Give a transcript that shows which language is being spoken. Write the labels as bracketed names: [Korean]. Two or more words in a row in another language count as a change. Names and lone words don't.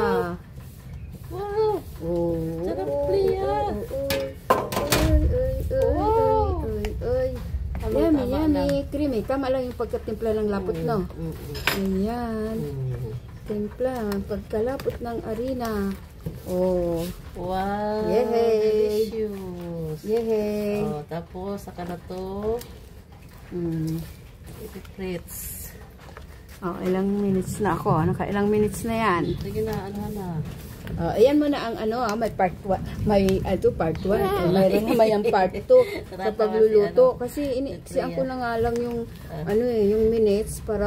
[Filipino] Wow. Oh. Sarap, Priya. Uy. [English] Yummy. Creamy. [Filipino] Tama lang yung pagkatimpla ng lapot, no? Ayan. Timpla. Pagkalapot ng harina. Oh. Wow. Yay. [English] Delicious. Yay. [Filipino] Oh, tapos, saka na to. Frites. Oh, ilang minutes na ako. Nakailang minutes na yan. Sige na, ano na. Ayan mo na ang ano, may part 1. May part 1. Mayroon may ang part 2 sa pagluluto. Kasi siya ko na nga lang yung ano yung minutes para